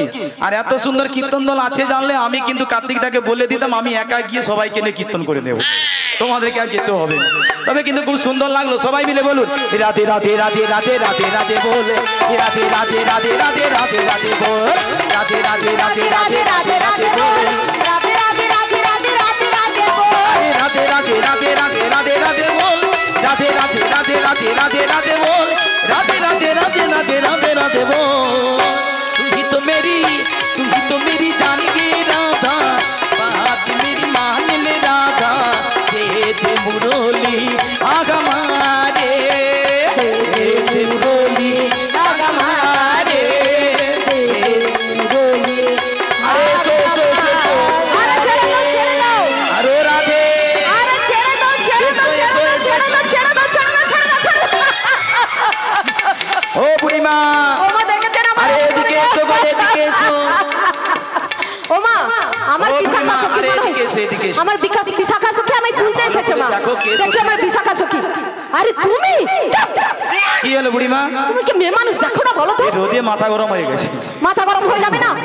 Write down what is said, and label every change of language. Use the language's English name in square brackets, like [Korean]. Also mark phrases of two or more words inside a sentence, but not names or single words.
[Bangla] আর এত সুন্দর কীর্তন দল আছে জানলে আমি কিন্তু কার্তিকদাকে বলে দিতাম আমি একা গিয়ে সবাইকে নিয়ে কীর্তন করে নেব, তোমাদেরকে আর যেতে হবে। তবে কিন্তু খুব সুন্দর লাগলো। সবাই মিলে বলুন রাধে রাধে রাধে রাধে রাধে রাধে বল, রাধে রাধে রাধে রাধে রাধে রাধে বল, রাধে রাধে রাধে রাধে রাধে রাধে বল, [Hindi] রাধে রাধে রাধে রাধে রাধে রাধে बोल, राधे राधे राधे राधे राधे राधे बोल, राधे राधे राधे राधे राधे राधे बोल, राधे राधे राधे राधे राधे राधे बोल। तू ही तो मेरी जान की राधा, बात मेरी मान ले राधा, दे दे मुरली आगा मारे, दे दे मुरली आगा मारे, दे दे मुरली। अरे सो सो सो सो अरे चलो चलो चलो, अरे राधे, अरे चलो चलो चलो चलो चलो चलो चलो। ओ बुढ़ी माँ, [Bangla] ওমা দেখেছেন আমার? আরে এদিকে এসো গো, এদিকে এসো। ওমা আমার ও বিশাখা বুড়িমা, সখী আরে মনে হয়। এদিকে এসো, এদিকে এসো। আমার বিশাখা সখী আমি তুলতে এসেছে মা। দেখো কে এসেছে। দেখো আমার বিশাখা সখী। আরে তুমি কি হলো বুড়ি মা? তুমি কি মেয়ে মানুষ দেখো না বলো তো? এই রোদে মাথা গরম হয়ে গেছে। মাথা গরম হয়ে যাবে না?